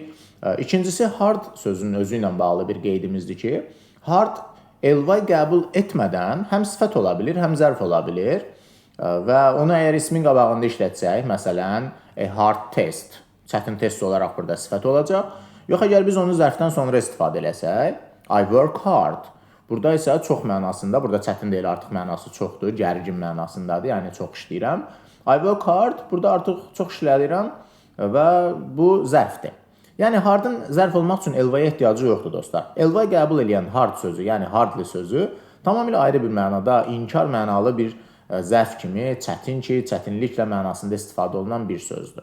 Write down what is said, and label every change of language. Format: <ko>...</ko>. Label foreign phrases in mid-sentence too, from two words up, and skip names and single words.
<az>İkincisi hard sözünün özü ilə bağlı bir qeydimizdir ki, hard ly qəbul etmədən həm sifət ola bilir, həm zərf ola bilir və onu əgər ismin qabağında işlətsək, məsələn,</az> <en>a hard test,</en> <az>çətin test olaraq burada sifət olacaq. Yox, əgər biz onu zərfdən sonra istifadə eləsək,</az> <en>I work hard.</en> <az>Burada isə çox mənasında, burada çətin deyil, artıq mənası çoxdur, gərgin mənasındadır, yəni çox işləyirəm.</az> <en>I work hard,</en> <az>burada artıq çox işləyirəm və bu zərfdir. Yəni hardın zərf olmaq üçün ly-yə ehtiyacı yoxdur dostlar. Ly qəbul edən hard sözü, yəni hardly sözü tamamilə ayrı bir mənada, inkar mənalı bir zərf kimi, çətin ki, çətinliklə mənasında istifadə olunan bir sözdür.</az>